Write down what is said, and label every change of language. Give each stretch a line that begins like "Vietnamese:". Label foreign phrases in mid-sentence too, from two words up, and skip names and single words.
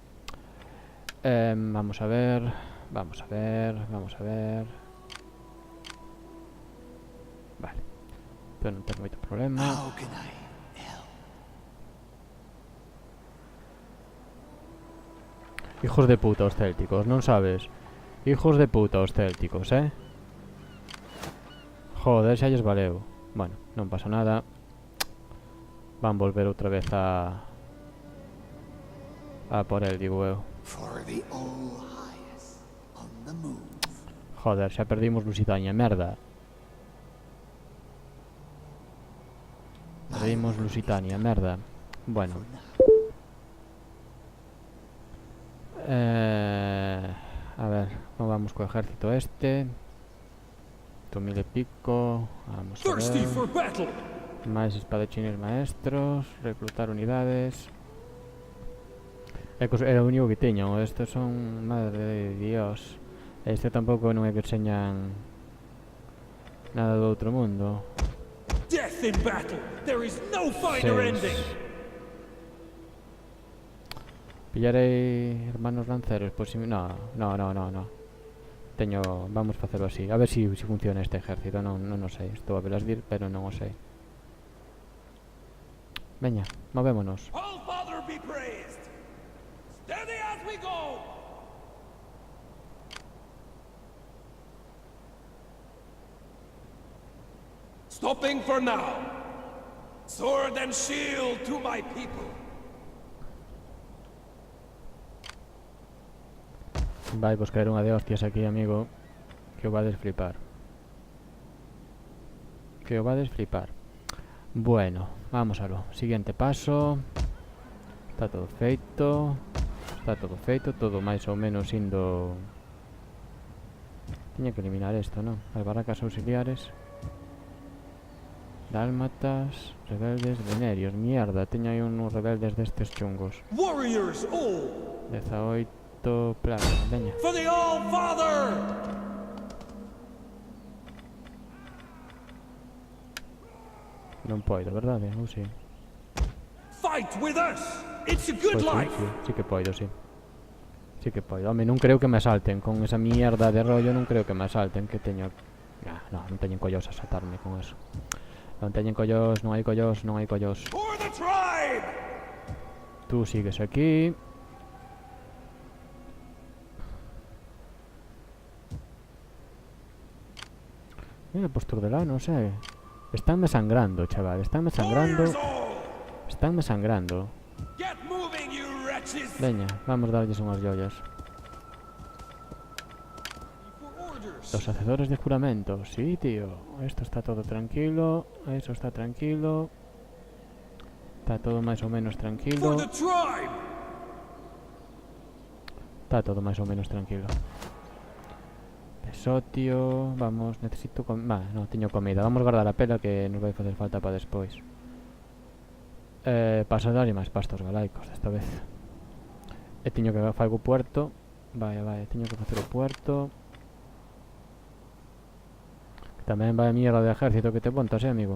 Galician: Vamos a ver. Vamos a ver. Vamos a ver. Vale. Pero non tengo moito problema.
Spanish: Hijos de puta
Galician: os célticos, non sabes?
Spanish: Hijos de puta
Galician: os célticos, Joder, xa lles valeu. Bueno, non pasa nada. Van volver outra vez a por el, digo eu. Joder, xa perdimos Lusitania, merda. Perdimos Lusitania, merda. Bueno.
Spanish: A ver, vamos con el ejército este. 2000 y pico. Vamos a ver. Más espadachines maestros.
Galician: Reclutar unidades. Era o único que teño. Estos son...
Spanish: Madre de Dios.
Galician: Este tampouco non é que enseñan nada do outro mundo.
English: Death in battle. There is no finer ending.
Galician: Pillarei hermanos lanceros, pois si... No. Teño... Vamos a facelo así. A ver si funciona este ejército. Non o sei. Estou a velas dir, pero non o sei. Veña, movémonos.
English: All Father be praised. Steady as we go. Stopping for now. Sword and shield to my people.
Galician: Vai vos caer unha de hostias aquí, amigo, que o vades flipar. Que os va a desflipar.
Spanish: Bueno, vamos a lo siguiente paso.
Galician: Está todo feito. Está todo feito, todo máis ou menos indo... Tiña que eliminar esto, non? As barracas auxiliares. Dálmatas, rebeldes, venerios. Mierda, teño aí uns rebeldes destes chungos.
English: Warriors all
Galician: 18 plagas, veña.
English: for the All-Father!
Galician: Non poido, verdade? Ou si?
English: Fight with us! It's a good
Galician: Pois sí,
English: life!
Galician: sí que poido, sí. Sí que poido. Home, non creo que me asalten. Con esa mierda de rollo non creo que me asalten. Que teño... non teñen collos a asaltarme con eso. Non teñen collos, non hai collos, non hai collos.
English: For the tribe!
Spanish: Tú sigues aquí. Mira, pues Turdelá, no sé.
Galician: Estánme sangrando, chaval. Estánme sangrando.
English: Warriors all!
Galician: Estánme sangrando.
English: Get moving, you wretches!
Galician: Veña, vamos a darlles unhas joyas.
English: For orders!
Spanish: Los hacedores de juramento.
Galician: Sí, tío.
Spanish: Esto está todo tranquilo.
Galician: Eso está tranquilo. Está todo máis ou menos
English: For
Galician: tranquilo.
English: the tribe!
Galician: Está todo máis ou menos tranquilo. Pesotio. Vamos, necesito no, teño comida. Vamos guardar a pela que nos vai facer falta para despois. Paso dar máis pastos galaicos desta vez. E teño que facer o puerto. Vai, teño que facer o puerto. Tamén vai mierda de ejército que te montas, amigo.